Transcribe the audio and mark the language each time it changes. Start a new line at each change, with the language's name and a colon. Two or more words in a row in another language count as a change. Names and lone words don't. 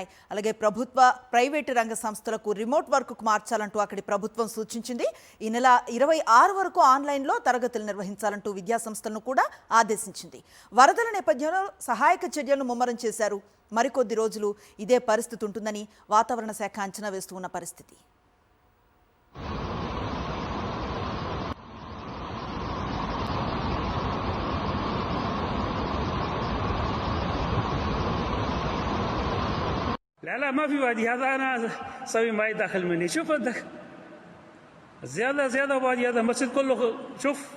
Telugu: అలాగే ప్రభుత్వ, ప్రైవేటు రంగ సంస్థలకు రిమోట్ వర్క్కు మార్చాలంటూ అక్కడి ప్రభుత్వం సూచించింది. ఈ నెల 26 వరకు ఆన్లైన్లో తరగతులు నిర్వహించాలంటూ విద్యా సంస్థలను కూడా ఆదేశించింది. వరదల నేపథ్యంలో సహాయక చర్యలను ముమ్మరం చేశారు. మరికొద్ది రోజులు ఇదే పరిస్థితి ఉంటుందని వాతావరణ శాఖ అంచనా వేస్తూ ఉన్న పరిస్థితి.
Arabic: لا لا ما في وادي، هذا انا اسوي ماي داخل مني. شوف عندك زياده وادي، هذا المسجد كله شوف.